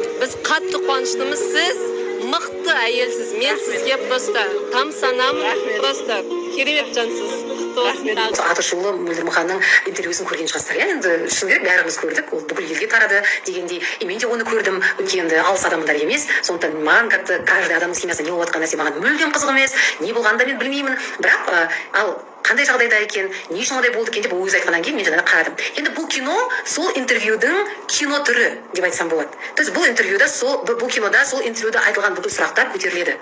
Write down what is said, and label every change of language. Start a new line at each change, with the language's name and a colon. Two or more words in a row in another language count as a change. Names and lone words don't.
Kazakh: Біз қатты қуаныштымыз. Сіз мықты әйелсіз. Мен сізге просто тамсанамын. Просто керемет жансыз. Атышулы Мөлдірмұханның интервьюсын көрген шығарсыздар. Енді шын керек бәріміз көрдік. Ол бүкіл елге тарады дегендей. Мен де оны көрдім. Өткенді алыс адамдар емес. Сондықтан маған
Russian: как-то каждый
Kazakh: адамның семьясында не болып жатқан нәрсе маған мүлдем қызық емес. Не болғанын да мен білмеймін. Бірақ ал қандай жағдайда екен, не үшін ондай болды екен деп өзі айтқаннан кейін мен жаңағы қарадым. Енді бұл кино сол интервьюдің кино түрі деп айтсам болады.
Russian: То есть
Kazakh: бұл кинода сол интервьюда айтылған бүкіл сұрақтар көтеріледі.